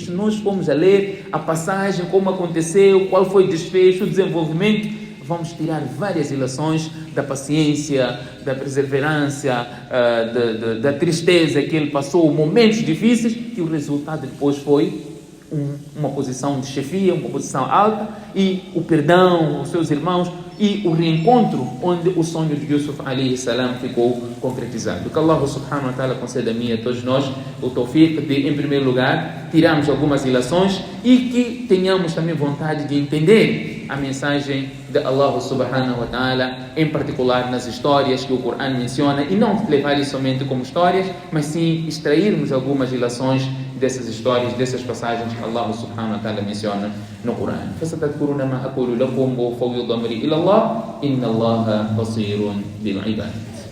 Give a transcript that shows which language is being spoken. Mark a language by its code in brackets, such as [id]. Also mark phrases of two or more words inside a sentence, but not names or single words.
[pt] Se nós formos a ler a passagem, como aconteceu, qual foi o desfecho, o desenvolvimento, vamos tirar várias ilações da paciência, da perseverança, da tristeza que ele passou, momentos difíceis, que o resultado depois foi uma posição de chefia, uma posição alta, e o perdão aos seus irmãos, e o reencontro onde o sonho de Yusuf [ar] عليه السلام [pt] ficou concretizado. Que Allah [ar] سبحانه وتعالى [pt] conceda a mim e a todos nós o tawfiq de, em primeiro lugar, tirarmos algumas ilações e que tenhamos também vontade de entender a mensagem de Allah [ar] سبحانه وتعالى, [pt] em particular nas histórias que o Corão menciona, e não levar isso somente como histórias, mas sim extrairmos algumas ilações dessas histórias, dessas passagens que Allah [ar] سبحانه وتعالى [pt] menciona no Corão. [ar] فَسَتَذْكُرُونَ مَا أَقُولُ لَكُمْ وَأُفَوِّضُ أَمْرِي إِلَى اللَّهِ إِنَّ اللَّهَ بَصِيرٌ بِالْعِبَادِ.